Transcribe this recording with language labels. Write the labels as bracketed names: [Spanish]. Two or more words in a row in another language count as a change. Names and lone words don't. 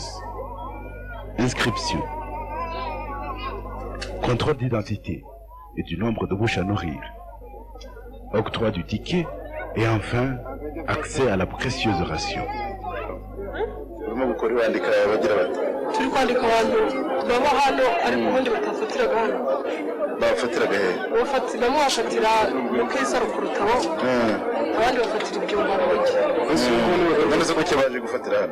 [French] Inscription, contrôle d'identité et du nombre de bouches à nourrir, octroi du ticket et enfin accès à la précieuse ration. [Kinyarwanda] urimo gukora wandika bagira bati turi kwandika abantu baba hano ariko ubundi batafatiraga hano bafatiraga he bamwe bafatira mu Kaisaro ku Rutabo abandi bafatira ibyumba mu mujyi none ko cyabaje gufatira hano